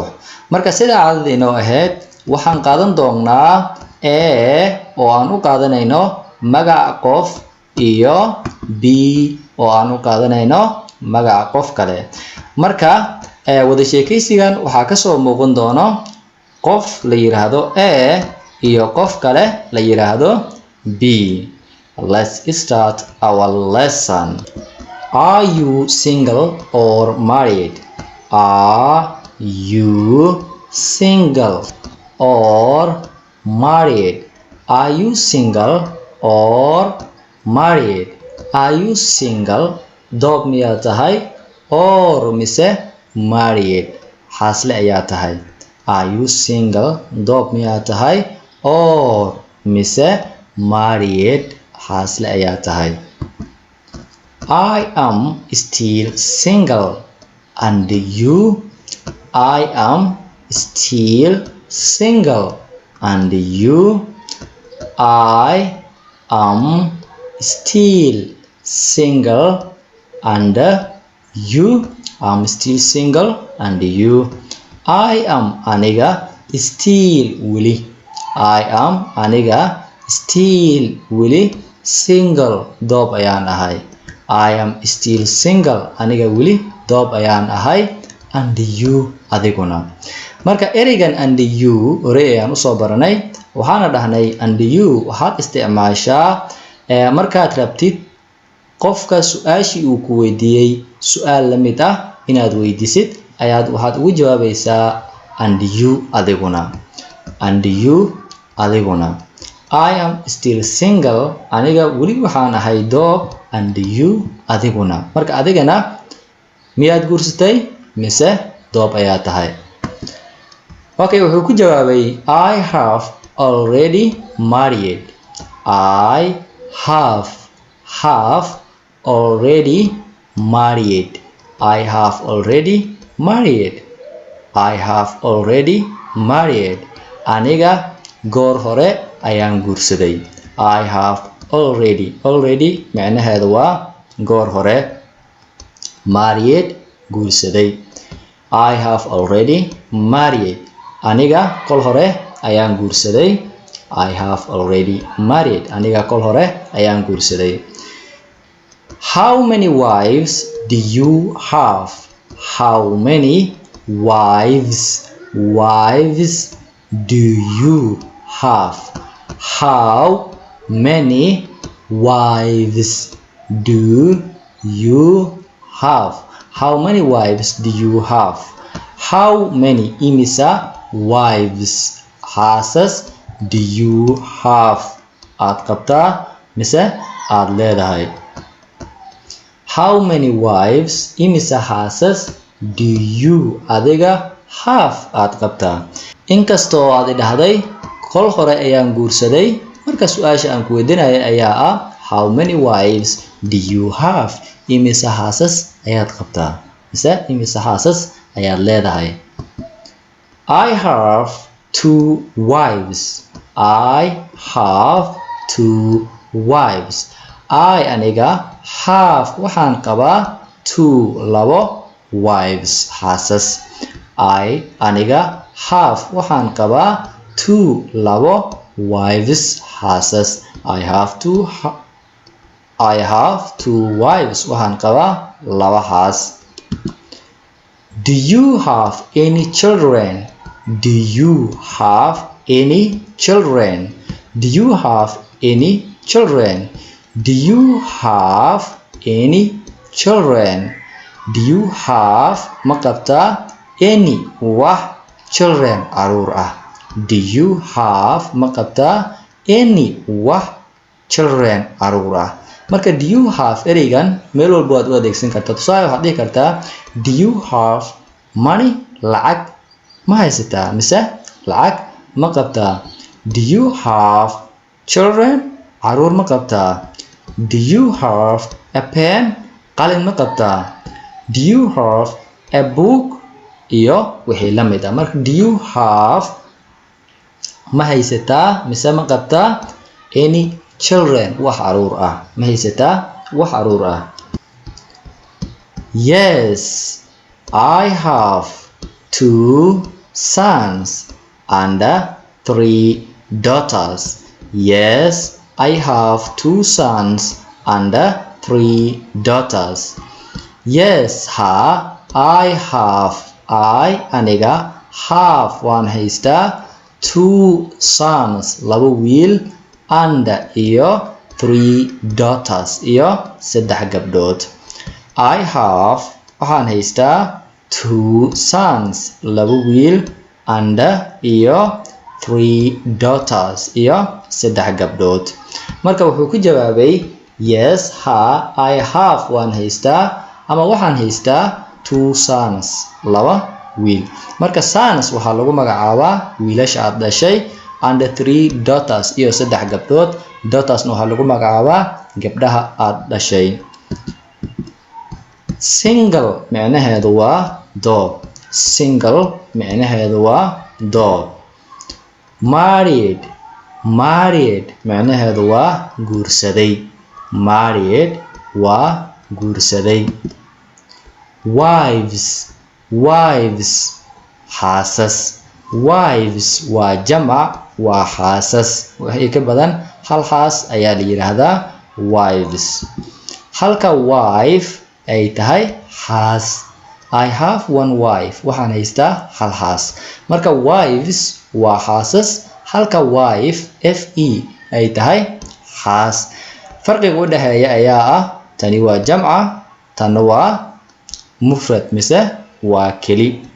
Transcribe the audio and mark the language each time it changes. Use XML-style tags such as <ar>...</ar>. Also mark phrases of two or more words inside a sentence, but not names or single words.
<so>Marka sida caadada inoo ahayd, waxaan qaadan doonaa oo aan u qaadanayno magaca qof iyo B oo aan u qaadanayno magaca qof kale. Marka wada sheekeysigan waxaa kasoo muuqan doono qof la yiraahdo A iyo qof kale la yiraahdo B.</so> <en>Let's start our lesson. Are you single or married? Are you single or married? Are you single or married? Are you single?</en> <so>Doob miyaa tahay or mise married? Xaasle ayaa tahay.</so> <en>Are you single?</en> <so>Doob miyaa tahay or mise married? Xaasle ayaa tahay.</so> <en>I am still single. And you? I am still single. And you? I am still single. And you? I'm still single. And you? I am aniga still wili. I am aniga still wili single.</en> <so>Doob ayaan ahay.</so> <en>I am still single.</en> <so>Aniga wili doob ayaan ahay.</so> <en>And you?</en> <so>Adiguna. Marka ereygan</so> <en>and you</en> <so>hore ayaan usoo baranay. Waxaana dhahnay</so> <en>and you</en> <so>waxaad isticmaashaa markaad rabtid qofka su'aashii uu ku weydiiyey su'aal la mid ah inaad weydiisid ayaad waxaad ugu jawaabaysaa</so> <en>and you</en> <so>adiguna.</so> <en>And you adiguna. I am still single.</en> <so>Aniga weli waxaan ahay doob.</so> <en>And you adiguna.</en> <so>Marka adigana miyaad guursatay mise doob ayaa tahay? Okay, wuxuu ku jawaabay</so> <en>I have already married. I have already married. I have already married. I have already married.</en> <so>Aniga goor hore ayaan guursaday.</so> <en>I have already</en> <so>macnaheedu waa goor hore, married guursaday.</so> <en>I have already married.</en> <so>Aniga kol hore ayaan guursaday.</so> <en>I have already married.</en> <so>Aniga kol hore ayaan guursaday.</so> <en>How many wives do you have? How many wives do you have? How many wives do you have? How many wives do you have? How many imisa wives xaasas do you have?</en> <so>Aad qabtaa mise aad leedahay?</so> <en>How many wives</en> <so>imisa xaasas</so> <en>do you adiga have</en> <so>aad qabtaa? Inkastoo aad dhahday kol hore ayaan guursaday, marka su'aasha aan ku weydiinayay ayaa ah</so> <en>how many wives do you have?</en> <so>Imisa xaasas ayaad qabtaa mise imisa xaasas ayaad leedahay?</so> <en>I have 2 wives. I have 2 wives.</en> <so>I aniga have waxaan qabaa 2 labo wives xaasas. I aniga have waxaan qabaa 2 labo wives xaasas.</so> <en>I have two wives</en> <so>waxaan qabaa laba xaas.</so> <en>Do you have any children? Do you have any children? Do you have any children? Do you have any children? Do you have</en> <so>ma qabtaa</so> <en>any wax children</en> <so>caruur ah?</so> <en>Do you have</en> <so>ma qabtaa</so> <en>any wax children</en> <so>caruur ah? marka</so> <en>do you have</en> <so>ereygan meel walba waad u adeegsan kartaa. tusaale waxaad dhihi kartaa</so> <en>do you have money?</en> <so>lacag ma haysataa mise lacag ma qabtaa.</so> <en>Do you have children?</en> <so>caruur ma qabtaa.</so> <en>Do you have a pen?</en> <so>qalin ma qabtaa.</so> <en>Do you have a book?</en> <so>iyo wixii la mid ah. marka</so> <en>do you have</en> <so>ma haysataa mise ma qabtaa</so> <en>any children</en> <so>wax caruur ah. ma haysataa wax caruur ah.</so> <en>Yes, I have 2 sons and 3 daughters. Yes, I have 2 sons and 3 daughters. Yes, ha, I have, I aniga have</en> <so>waan haystaa</so> <en>2 sons</en> <so>laba wiil</so> <en>and iyo 3 daughters</en> <so>iyo 3 gabdhood.</so> <en>I have</en> <so>waxaan haystaa 2 sons laba wiil and iyo 3 daughters iyo 3 gabdhood. marka wuxuu ku jawaabay</so> <en>yes, ha, I have</en> <so>waan haystaa ama waxaan haystaa 2 sons laba wiil. marka sons waxaa lagu magacaabaa wiilasha aad dhashay</so> <en>and 3 daughters</en> <so>iyo 3 gabdhood. daughtersna waxaa lagu magacaabaa gabdhaha aad dhashay. single micnaheedu waa doob. single micnaheedu waa doob. married micnaheedu waa guursaday. married waa guursaday. wives xaasas. wives waa jamac waa xaasas. wixii ka badan hal xaas ayaa la yiraahdaa wives. halka wife ay tahay xaas.</so> <en>I have 1 wife</en> <so>waxaan haystaa hal xaas. marka wives waa xaasas halka wife fe ay tahay xaas. farqiga u dhaxeeya ayaa ah tani waa jamca tanna waa mufrad mise waa keli.</so>